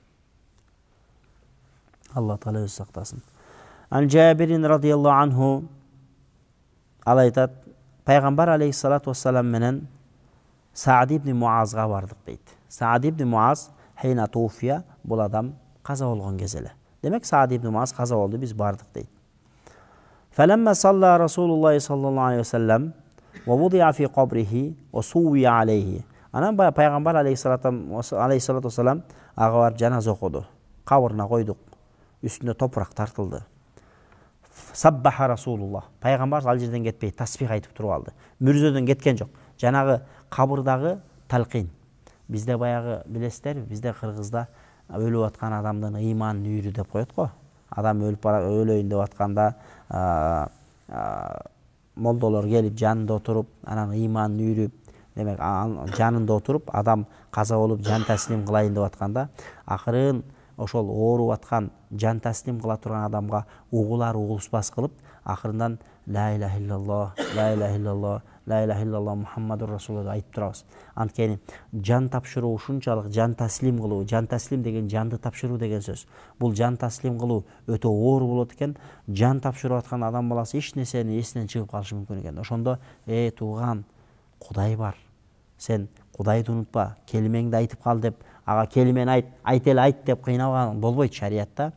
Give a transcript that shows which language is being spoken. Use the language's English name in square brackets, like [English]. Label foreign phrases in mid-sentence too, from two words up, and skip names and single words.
[Kyrgyz] Аллах Таала өзү сактасын. [Arabic] عن جابر رضي الله عنه, [Kyrgyz] ал айтат, Пайгамбар [Arabic] عليه الصلاة والسلام [Kyrgyz] менен Саад ибн Муазга бардык дейт. Саад ибн Муаз [Arabic] حين توفي, [Kyrgyz] бул адам каза болгон кез эле. Демек Саад ибн Муаз каза болду, биз бардык дейт. [Arabic] فلما صلى رسول الله صلى الله عليه وسلم ووضع في قبره وسوي عليه. [Kyrgyz] Анан Пайгамбар [Arabic] عليه الصلاة والسلام [Kyrgyz] ага барып жаназа окуду. Кабырына койдук. Үстүнө топурак тартылды. [Arabic] سبح رسول الله. [Kyrgyz] Пайгамбар ал жерден кетпей тасбих айтып туруп алды. Мүрзөдөн кеткен жок. Жанагы кабырдагы талкин. Бизде баягы билесиздер, бизде Кыргызда өлүп аткан адамдын ыйманын үйрү деп коет го. Адам өлөйүн деп атканда молдолор келип жанында отуруп, анан ыйманын үйрү, демек жанында отуруп, адам каза болуп жан таслим кылайын деп атканда, акырын ошол ооруп аткан жан таслим кыла турган адамга угулар угулуспас кылып, акырындан [Arabic] لا إله إلا الله، لا إله إلا الله، لا إله إلا الله محمد رسول الله [Kyrgyz] айтып турабыз. Анткени жан тапшыруу ушунчалык, жан таслим кылуу, жан таслим деген жанды тапшыруу деген сөз. Бул жан таслим кылуу өтө оор болот экен. Жан тапшырып аткан адам баласы эч нерсени эсинен чыгып калышы мүмкүн экен. Ошондо тууган, Кудай бар. сен Кудайды унутпа, келимеңди айтып кал деп, ага келимени айт эле айт деп кыйналган болбойт шариятта.